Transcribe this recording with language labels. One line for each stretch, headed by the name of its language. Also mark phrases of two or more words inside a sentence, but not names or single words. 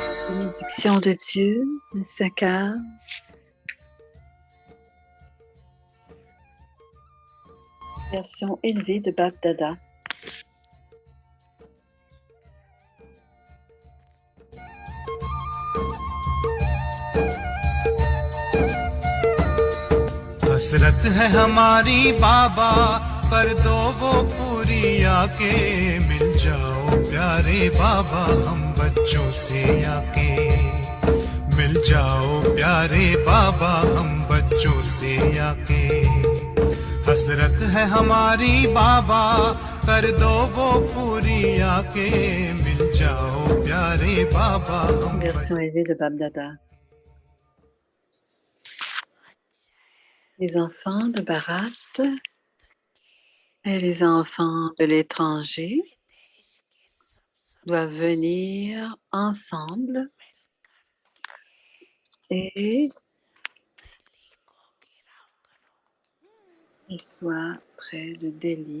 French: Bénédiction de Dieu, Sakar. Version élevée de Bab Dada.
Hindi: हसरत है हमारी बाबा, कर दो वो पूरी आके। मिल जाओ प्यारे बाबा हम बच्चों से आके। मिल जाओ प्यारे बाबा हम बच्चों से आके। हसरत है हमारी बाबा, कर दो वो पूरी आके। मिल जाओ प्यारे बाबा हम
French: Version élevée de Bab Dada. Les enfants de Bharat et les enfants de l'étranger doivent venir ensemble et ils soient près de Delhi.